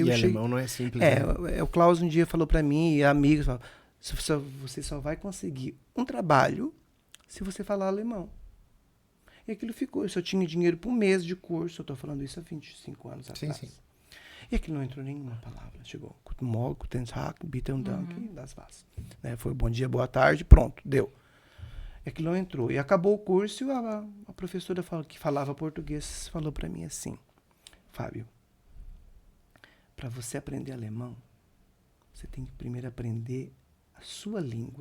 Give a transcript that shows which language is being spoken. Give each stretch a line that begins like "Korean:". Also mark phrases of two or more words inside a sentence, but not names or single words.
Portuguese: alemão não é simples. Né? O Klaus um dia falou para mim, e amigos, você só vai conseguir um trabalho se você falar alemão. E aquilo ficou. Eu só tinha dinheiro para 1 mês de curso. Eu estou falando isso há 25 anos atrás. Sim. E aquilo não entrou nenhuma palavra. Chegou.
German: Guten Morgen, Guten Tag, Bitte und Danke, das war's.
Portuguese: Né? Foi bom dia, boa tarde, pronto, deu. E aquilo não entrou. E acabou o curso e a professora que falava português falou para mim assim, Fábio, para você aprender alemão, você tem que primeiro aprender a sua língua.